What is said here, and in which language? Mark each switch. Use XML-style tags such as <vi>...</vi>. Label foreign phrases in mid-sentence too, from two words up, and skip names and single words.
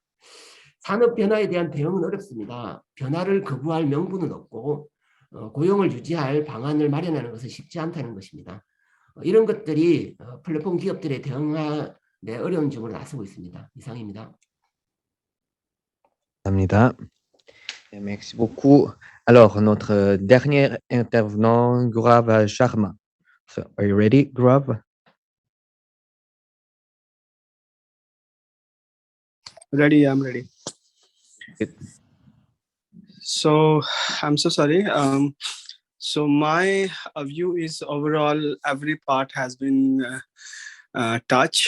<ko>산업 변화에 대한 대응은 어렵습니다. 변화를 거부할 명분은 없고 고용을 유지할 방안을 마련하는 것은 쉽지 않다는 것입니다. 이런 것들이 플랫폼 기업들의 대응하는 어려운 점으로 나서고 있습니다. 이상입니다. 감사합니다.</ko> <fr>Merci beaucoup. Alors, notre dernier intervenant, Gaurav Sharma.</fr> <en>So, are you ready, Gaurav? Ready, I'm ready. Good. So I'm so sorry. So my view is overall every part has been touched.</en>